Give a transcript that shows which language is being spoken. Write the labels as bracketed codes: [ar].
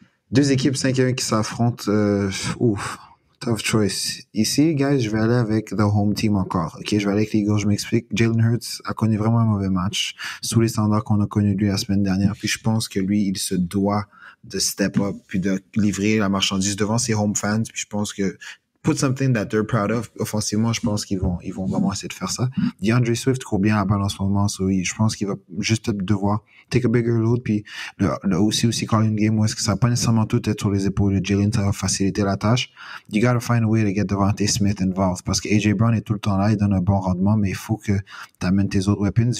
[fr] Deux équipes 5-1 qui s'affrontent. Ouf, [en] tough choice. [fr] Ici, guys, je vais aller avec [en] the home team [fr] encore. Ok, je vais aller avec les Eagles, je m'explique. Jalen Hurts a connu vraiment un mauvais match sous les standards qu'on a connus lui la semaine dernière. Puis je pense que lui, il se doit de [en] step up [fr] puis de livrer la marchandise devant ses [en] home fans. [fr] Puis je pense que [en] put something that they're proud of. [fr] Offensivement, je pense qu'ils vont vraiment essayer de faire ça. DeAndre Swift court bien la balle en ce moment, je pense qu'il va juste devoir [en] take a bigger load, [fr] puis aussi call une game où est-ce que ça va pas nécessairement tout être sur les épaules de Jalen, ça va faciliter la tâche. [en] You gotta find a way to get Devontae Smith involved, [fr] parce que AJ Brown est tout le temps là, il donne un bon rendement, mais il faut que tu amènes tes autres weapons.